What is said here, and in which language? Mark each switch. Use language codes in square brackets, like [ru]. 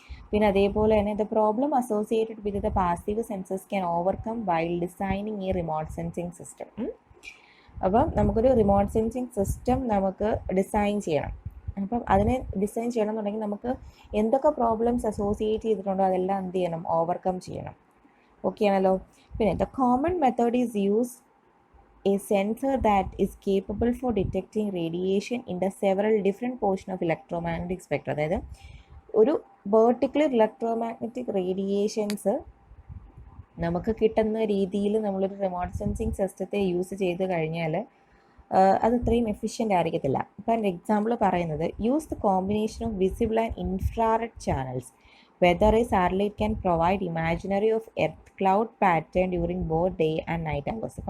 [ml] പിന്നെ അതേപോലെ തന്നെ [en] The problem associated with the passive sensors can overcome while designing ഈ remote sensing system. [ml] അപ്പം നമുക്കൊരു റിമോട്ട് സെൻസിങ് സിസ്റ്റം നമുക്ക് ഡിസൈൻ ചെയ്യണം. അപ്പം അതിനെ ഡിസൈൻ ചെയ്യണം എന്നുണ്ടെങ്കിൽ നമുക്ക് എന്തൊക്കെ പ്രോബ്ലംസ് അസോസിയേറ്റ് ചെയ്തിട്ടുണ്ടോ അതെല്ലാം എന്ത് ചെയ്യണം, ഓവർകം ചെയ്യണം. ഓക്കെ ആണല്ലോ. പിന്നെ [en] The common method is use a sensor that is capable for detecting radiation in the several different portion of electromagnetic spectrum. [ml] അതായത് ഒരു പെർട്ടിക്കുലർ ഇലക്ട്രോമാഗ്നറ്റിക് റേഡിയേഷൻസ് നമുക്ക് കിട്ടുന്ന രീതിയിൽ നമ്മളൊരു റിമോട്ട് സെൻസിങ് സിസ്റ്റത്തെ യൂസ് ചെയ്ത് കഴിഞ്ഞാൽ അത് അത്രയും എഫിഷ്യൻ്റ് ആയിരിക്കത്തില്ല. ഇപ്പോൾ എൻ്റെ എക്സാമ്പിൾ പറയുന്നത്, [en] Use the combination of visible and infrared channels weather a satellite can provide imaginary of earth cloud pattern during both day and night hours.